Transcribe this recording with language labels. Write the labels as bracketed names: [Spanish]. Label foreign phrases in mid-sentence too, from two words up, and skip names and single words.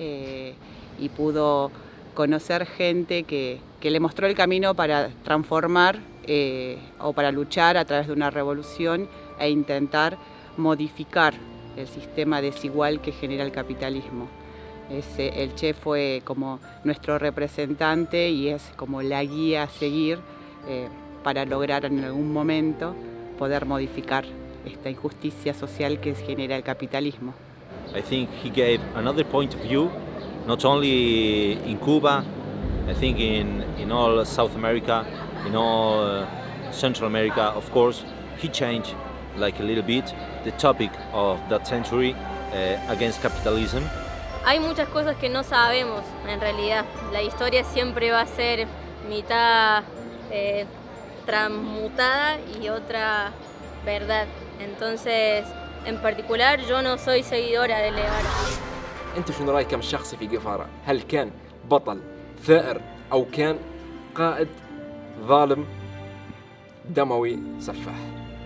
[Spanish] y pudo conocer gente que le mostró el camino para transformar o para luchar a través de una revolución e intentar modificar el sistema desigual que genera el capitalismo. El Che fue como nuestro representante y es como la guía a seguir para lograr en algún momento poder modificar esta injusticia social que genera el capitalismo. [English] I think he gave another point of view, not only in Cuba, I think in all South America, in all Central America, of course. He changed like a little bit the topic of that century against capitalism. [Spanish] Hay muchas cosas que no sabemos en realidad. La historia siempre va a ser mitad transmutada y otra verdad. Entonces, en particular, yo no soy seguidora de Guevara. [Arabic] أنت شنو رأيك الشخصي في جيفارا؟ هل كان بطل ثائر أو كان قائد ظالم دموي سفاح؟